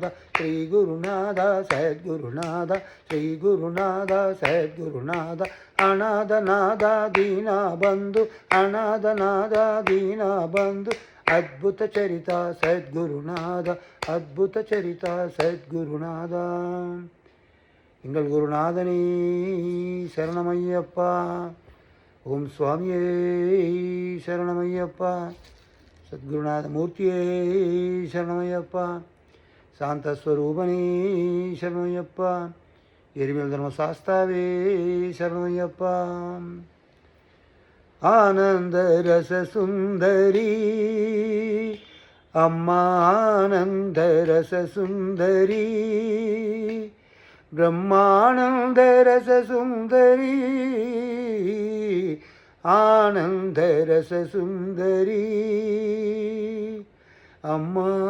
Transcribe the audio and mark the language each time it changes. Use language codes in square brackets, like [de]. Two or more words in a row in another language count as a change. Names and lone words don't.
[te] శ్రీ గురునాథ సద్గురునాథ, శ్రీ గురునాథ సద్గురునాథ. అనాథనాథ దీనా బంధు, అనాథనాథ దీనా బంధు. అద్భుత చరిత సద్గురుநாத, అద్భుత చరిత సద్గురుநாத. [ta] எங்கள் குருநாதனே சரணமையப்பா. ஓம் சுவாமியே சரணமையப்பா. சத்குருநாத மூர்த்தியே சரணமையப்பா. [te] శాంతస్వరూపణే శరణమయ్యప్ప. ఎరిమిల ధర్మశాస్త్రావే శరణమయ్యప్ప. ఆనందరస సుందరి అమ్మా ఆనందరస సుందరి బ్రహ్మానందరస సుందరి ఆనందరస సుందరి అమ్మా